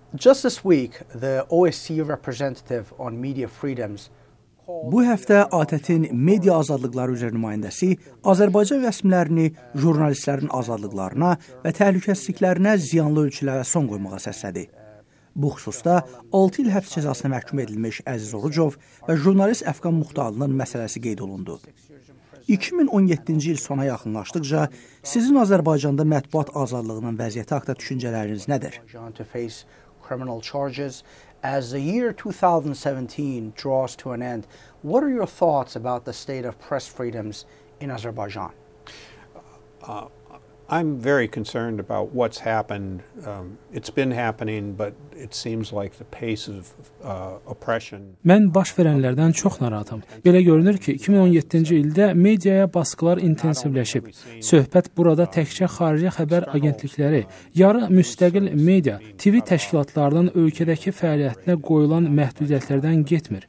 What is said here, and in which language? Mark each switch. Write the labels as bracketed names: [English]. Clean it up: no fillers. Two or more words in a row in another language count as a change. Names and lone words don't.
[English] Just this week, the OSCE representative on media freedoms [Azerbaijani] Bu həftə ATƏT-in media azadlıqları üzrə nümayəndəsi Azərbaycan rəsmilərini jurnalistlərin azadlıqlarına və təhlükəsizliklərinə ziyanlı ölçülərə son qoymağa səslədi. Bu xüsusda 6 il həbs cəzasına məhkum edilmiş Əziz Orucov və jurnalist Əfqan Muxtarlının məsələsi qeyd olundu. 2017-ci il sona yaxınlaşdıqca sizin Azərbaycanda mətbuat azadlığının vəziyyəti haqda düşüncələriniz nədir? [English] As the year 2017 draws to an end, what are your thoughts about the state of press freedoms in Azerbaijan? I'm very concerned about what's happened. It's been happening, but it seems like the pace of oppression. [Azerbaijani] Mən baş verənlərdən çox narahatam. Belə görünür ki, 2017-ci ildə mediaya baskılar intensivləşib. Söhbət burada təkcə xarici xəbər agentlikləri, yarı müstəqil media, TV təşkilatlarının ölkədəki fəaliyyətinə qoyulan məhdudiyyətlərdən getmir.